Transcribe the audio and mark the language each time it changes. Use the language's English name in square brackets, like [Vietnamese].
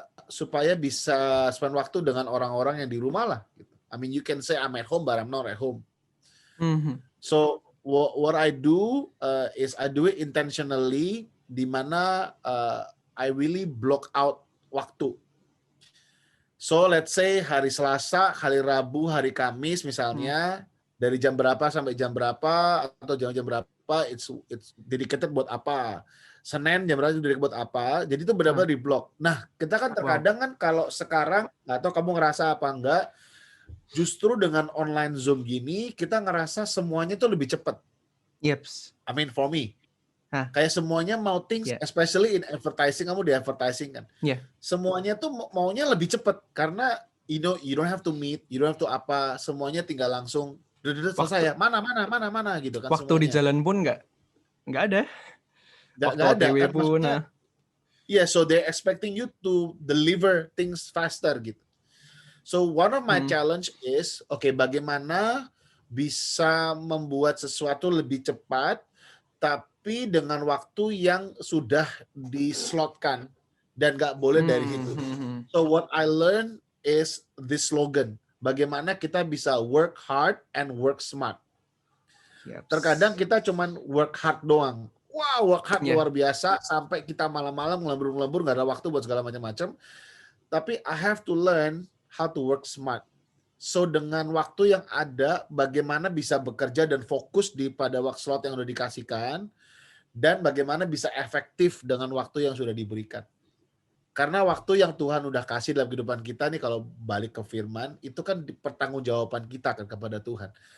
[Indonesian] Supaya bisa spend waktu dengan orang-orang yang di rumah lah. Gitu. [English] I mean, you can say I'm at home, but I'm not at home. So what I do is I do it intentionally, [Indonesian] di mana [English] I really block out waktu. [Indonesian] So let's say hari Selasa, hari Rabu, hari Kamis misalnya, dari jam berapa sampai jam berapa, atau jam berapa [English] it's dedicated [Indonesian] buat apa. Senin jam berapa dedicated buat apa. Jadi itu benar-benar di blok. Nah, kita kan terkadang kan kalau sekarang, atau kamu ngerasa apa enggak, justru dengan online Zoom gini, kita ngerasa semuanya tuh lebih cepat. Yeps. [English] I mean for me. [Indonesian] Kayak semuanya mau [English] things, especially in advertising, [Indonesian] kamu di [English] advertising kan. [Indonesian] Semuanya tuh maunya lebih cepat. Karena [English] you don't have to meet, you don't have to [Indonesian] apa, semuanya tinggal langsung selesai ya. Mana gitu kan. Waktu semuanya. Di jalan pun nggak ada. Waktu OTW kan, pun. [English] So they're expecting you to deliver things faster gitu. So one of my challenge is, [Indonesian] bagaimana bisa membuat sesuatu lebih cepat, tapi dengan waktu yang sudah dislotkan dan nggak boleh dari itu. [English] So what I learned is this slogan, [Indonesian] bagaimana kita bisa [English] work hard and work smart. [Indonesian] Terkadang kita cuman work hard doang. Wow, work hard luar biasa, sampai kita malam-malam ngelembur nggak ada waktu buat segala macam-macam. Tapi [English] I have to learn how to work smart. [Indonesian] So dengan waktu yang ada, bagaimana bisa bekerja dan fokus pada waktu slot yang sudah dikasihkan, dan bagaimana bisa efektif dengan waktu yang sudah diberikan. Karena waktu yang Tuhan udah kasih dalam kehidupan kita nih, kalau balik ke firman, itu kan pertanggungjawaban kita kan kepada Tuhan.